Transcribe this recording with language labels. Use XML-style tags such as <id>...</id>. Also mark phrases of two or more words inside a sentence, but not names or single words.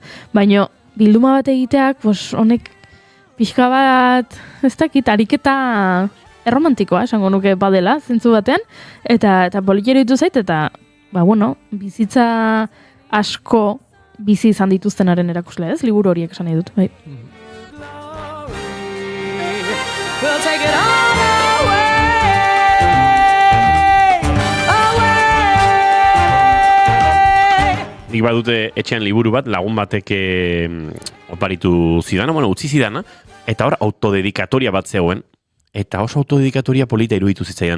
<eu>Baina bilduma bat egiteak, honek pixka bat, ez dakit, ariketa erromantikoa, esango nuke badela, zentzu batean, eta politero ditu zait, eta, bizitza asko bizi izan dituztenaren erakusle, ez? Liburu horiek esan nahi dut, bai.</eu> <en>We'll take it all away.</en> <eu>Nik badute etxean liburu bat, lagun batek oparitu zidana, utzi zidana, eta hor autodedikatoria bat zegoen, eta oso autodedikatoria polita iruditu zitzaidan.</eu>